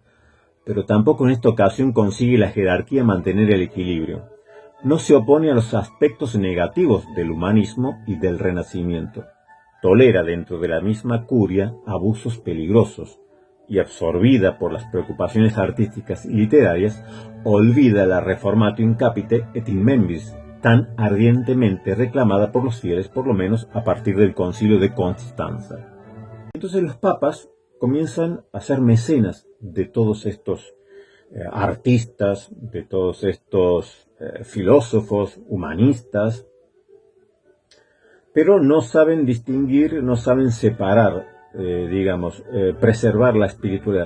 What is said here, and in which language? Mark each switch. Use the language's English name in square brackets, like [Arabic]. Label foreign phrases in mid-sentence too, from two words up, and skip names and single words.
[Spanish] Pero tampoco en esta ocasión consigue la jerarquía mantener el equilibrio. No se opone a los aspectos negativos del humanismo y del Renacimiento. Tolera dentro de la misma curia abusos peligrosos y, absorbida por las preocupaciones artísticas y literarias, olvida la [Latin] Reformatio in capite et in membris, [Spanish] tan ardientemente reclamada por los fieles, por lo menos a partir del Concilio de Constanza. Entonces los papas comienzan a ser mecenas de todos estos artistas, de todos estos filósofos, humanistas, pero no saben distinguir, no saben separar, preservar la espiritualidad.